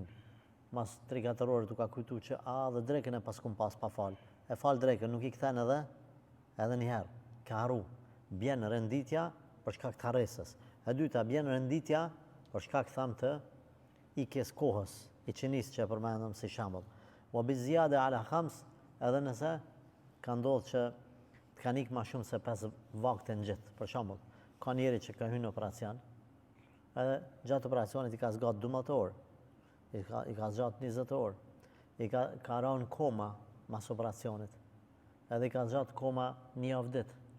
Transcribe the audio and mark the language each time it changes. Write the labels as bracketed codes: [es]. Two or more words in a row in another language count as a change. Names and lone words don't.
[sq] Mas 3-4 orë tu ka kujtu që dhe drekën e pas kum pas pa fal. E fal drekën, nuk i kthen edhe njëherë. Ka harru. Bjen renditja për shkak të haresës. E dyta, bjen renditja për shkak tham të ikjes kohës i qinis që e përmendëm si shembull. [ar] وبزيادة على 5, [sq] edhe nëse ka ndodhur që të kanë ikë ma shumë se 5 vakte në gjithë. Për shembull, ka njeri që ka hyrë në operacion, edhe gjatë operacionit i ka zgatë 12 orë, i ka zgatë 20 orë, i ka rënë koma mas operacionit, edhe i ka zgatë koma një javë ditë.